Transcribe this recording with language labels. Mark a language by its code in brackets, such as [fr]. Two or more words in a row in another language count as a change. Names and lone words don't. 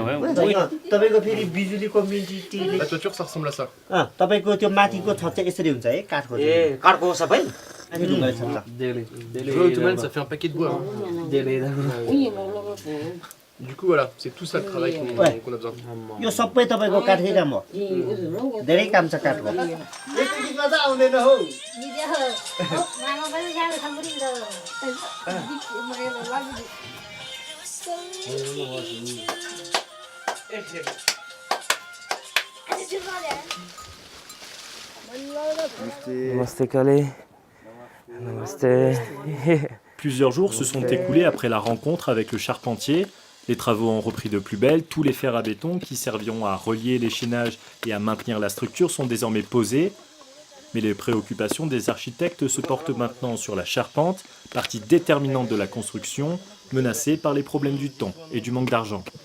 [fr] La toiture, ça ressemble à ça. Ottoman, ça fait un paquet de bois. Du coup, voilà, c'est tout ça le travail qu'on a besoin. [ne] यो सबै तपाईको काठै काम हो धेरै काम छ काठको एकचोटि गर्दा आउँदैन हो [fr] Namaste Calais. Namaste. Plusieurs jours se sont écoulés après la rencontre avec le charpentier. Les travaux ont repris de plus belle, tous les fers à béton qui serviront à relier les chaînages et à maintenir la structure sont désormais posés. Mais les préoccupations des architectes se portent maintenant sur la charpente, partie déterminante de la construction, menacée par les problèmes du temps et du manque d'argent.